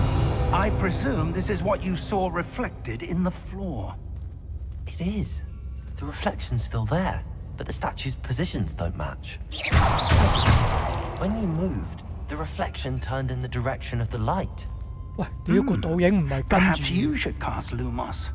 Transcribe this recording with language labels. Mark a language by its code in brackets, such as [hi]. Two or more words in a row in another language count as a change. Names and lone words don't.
[en] I presume this is what you saw reflected in the floor. It is. The reflection's still there, but the statue's positions don't match. When you moved, the reflection turned in the direction of the light. [yue] 喂，屌個倒影唔係跟 [en] Perhaps [yue] 住， [en] you should cast Lumos.